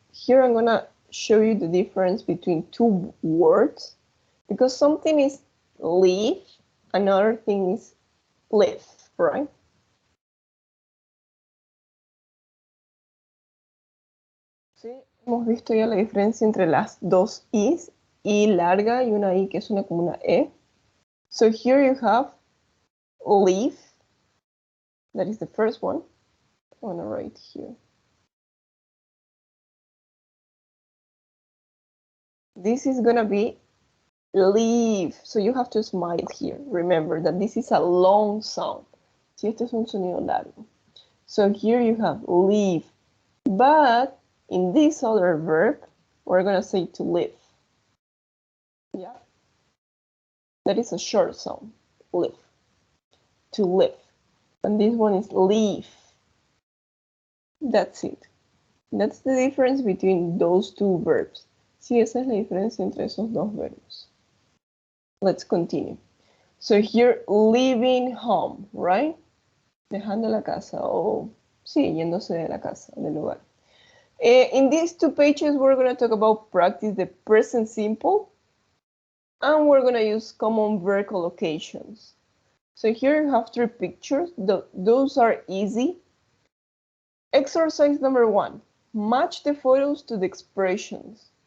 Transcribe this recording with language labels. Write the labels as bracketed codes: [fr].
[en] Here I'm gonna show you the difference between 2 words because something is leave, another thing is live, right? [es] Sí, hemos visto ya la diferencia entre las dos i's, i larga y una i que suena como una e. [en] So here you have leave, that is the first one. I'm gonna write here. This is gonna be leave, so you have to smile here. Remember that this is a long sound. [es] Si este es un sonido largo. [en] So here you have leave, but in this other verb, we're gonna say to live. Yeah, that is a short sound, live, to live. And this one is leave. That's it. That's the difference between those 2 verbs. [es] Sí, esa es la diferencia entre esos 2 verbos. [en] Let's continue. So here, leaving home, right? [es] Dejando la casa, o sí, yéndose de la casa, del lugar. [en] In these 2 pages, we're going to talk about practice the present simple, and we're going to use common verb collocations. So here you have 3 pictures. Those are easy. Exercise number 1. Match the photos to the expressions.